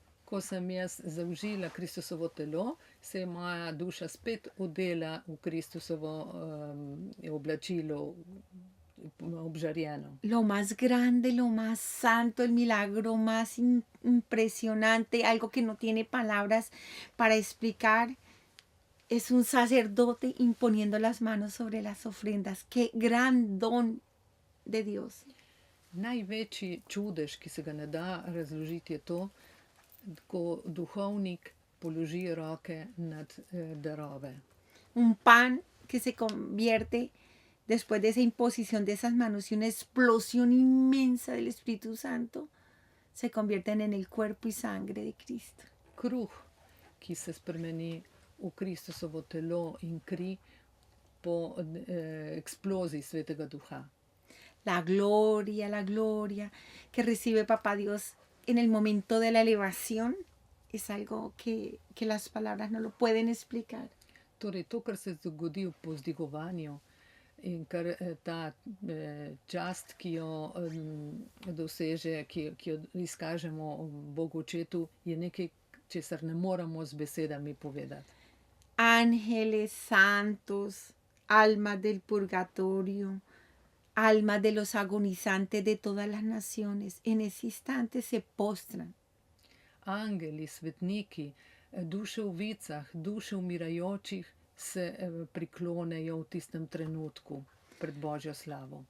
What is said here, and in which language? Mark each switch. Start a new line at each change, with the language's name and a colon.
Slovenian: Ko sem jaz zaužila Kristusovo telo, se je moja duša spet odela v Kristusovo oblačilo, obžarjeno.
Spanish: Lo más grande, lo más santo, el milagro más impresionante, algo que no tiene palabras para explicar, es un sacerdote imponiendo las manos sobre las ofrendas. ¡Qué gran don de Dios!
Slovenian: Največji čudež, ki se ga ne da razložiti, je to, ko duhovnik položi roke nad darove.
Spanish: Un pan que se convierte después de esa imposición de esas manos y una explosión inmensa del Espíritu Santo, se convierten en el cuerpo y sangre de Cristo.
Slovenian: Kruh, ki se spremeni v Kristusovo telo in kri po eksploziji Svetega Duha.
Spanish: La gloria que recibe Papá Dios en el momento de la elevación es algo que las palabras no lo pueden explicar.
Slovenian: Torej, to, kar se zgodi v povzdigovanju in kar ta čast, ki jo doseže, ki jo izkažemo Bogu Očetu, je nekaj, česar ne moremo z besedami povedati.
Spanish: Ángeles santos, almas del purgatorio, almas de los agonizantes de todas las naciones, en ese instante se postran.
Slovenian: Angeli, svetniki, duše v vicah, duše umirajočih se priklonejo v tistem trenutku pred Božjo slavo.